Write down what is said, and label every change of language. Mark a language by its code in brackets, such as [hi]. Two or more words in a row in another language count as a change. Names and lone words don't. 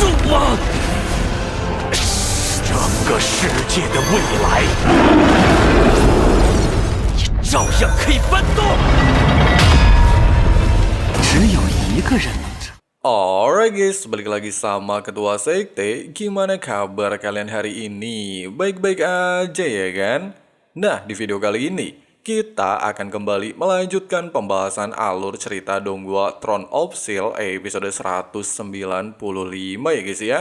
[zh] 亡。整个世界的未来，也照样可以翻动。只有一个人能成。 [en] Alright guys, [id] balik lagi sama Ketua Sekte. Gimana kabar kalian hari ini? Baik-baik aja ya kan? Nah, di video kali ini kita akan kembali melanjutkan pembahasan alur cerita Donghua Throne of Steel episode 195 ya guys ya.